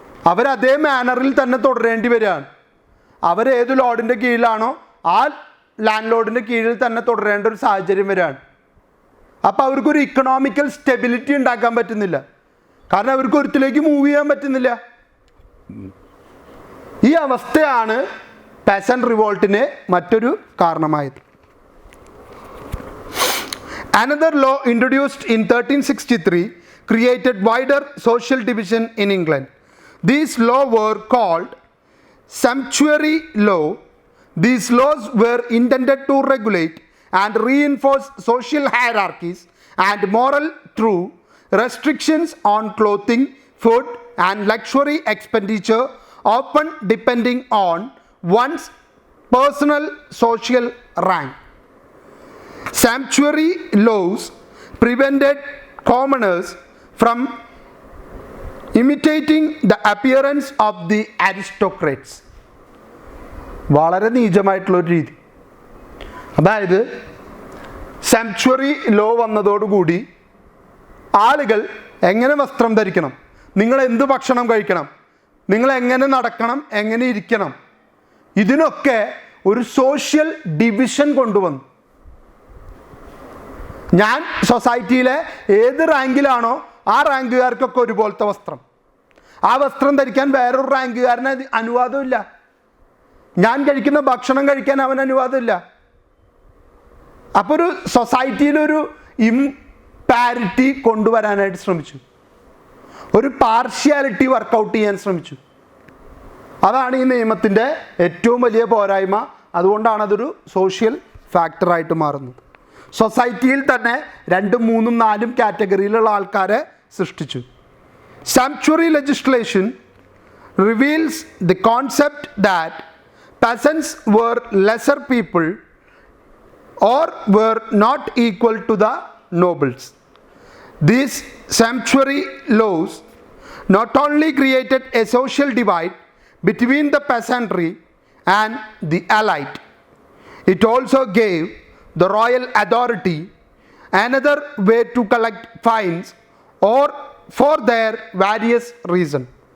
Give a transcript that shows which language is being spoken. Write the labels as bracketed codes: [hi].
[ml] അവരതേ മാനറിൽ തന്നെ തുടരേണ്ടി വരികയാണ്. അവരേത് ലോഡിൻ്റെ കീഴിലാണോ ആ ലാൻഡ് ലോഡിൻ്റെ കീഴിൽ തന്നെ തുടരേണ്ട ഒരു സാഹചര്യം വരികയാണ്. അപ്പോൾ അവർക്കൊരു ഇക്കണോമിക്കൽ സ്റ്റെബിലിറ്റി ഉണ്ടാക്കാൻ പറ്റുന്നില്ല. കാരണം അവർക്ക് ഒരിടത്തിലേക്ക് മൂവ് ചെയ്യാൻ പറ്റുന്നില്ല. ഈ അവസ്ഥയാണ് പെസന്റ് റിവോൾട്ടിന് മറ്റൊരു കാരണമായത്. [en] Another law introduced in 1363 created wider social division in England. These laws were called sumptuary law. These laws were intended to regulate and reinforce social hierarchies and moral truth. Restrictions on clothing, food and luxury expenditure, often depending on one's personal social rank. Sumptuary laws prevented commoners from imitating the appearance of the aristocrats. [ml] വളരെ നീചമായിട്ടുള്ളൊരു രീതി. അതായത് sanctuary law വന്നതോടുകൂടി ആളുകൾ എങ്ങനെ വസ്ത്രം ധരിക്കണം, നിങ്ങൾ എന്ത് ഭക്ഷണം കഴിക്കണം, നിങ്ങൾ എങ്ങനെ നടക്കണം, എങ്ങനെ ഇരിക്കണം, ഇതിനൊക്കെ ഒരു സോഷ്യൽ ഡിവിഷൻ കൊണ്ടുവന്നു. ഞാൻ സൊസൈറ്റിയിലെ ഏത് റാങ്കിലാണോ ആ റാങ്കുകാർക്കൊക്കെ ഒരുപോലത്തെ വസ്ത്രം, ആ വസ്ത്രം ധരിക്കാൻ വേറൊരു റാങ്കുകാരന് അനുവാദമില്ല. ഞാൻ കഴിക്കുന്ന ഭക്ഷണം കഴിക്കാൻ അവന് അനുവാദമില്ല. അപ്പോൾ ഒരു സൊസൈറ്റിയിലൊരു ഇംപാരിറ്റി കൊണ്ടുവരാനായിട്ട് ശ്രമിച്ചു, ഒരു പാർഷ്യാലിറ്റി വർക്കൗട്ട് ചെയ്യാൻ ശ്രമിച്ചു. അതാണ് ഈ നിയമത്തിൻ്റെ ഏറ്റവും വലിയ പോരായ്മ. അതുകൊണ്ടാണ് അതൊരു സോഷ്യൽ ഫാക്ടറായിട്ട് മാറുന്നത്. സൊസൈറ്റിയിൽ തന്നെ 2, 3, 4 കാറ്റഗറിയിലുള്ള ആൾക്കാരെ സൃഷ്ടിച്ചു. [en] Sumptuary legislation reveals the concept that peasants were lesser people or were not equal to the nobles. These sumptuary laws not only created a social divide between the peasantry and the elite, it also gave the royal authority another way to collect fines or for their various reasons.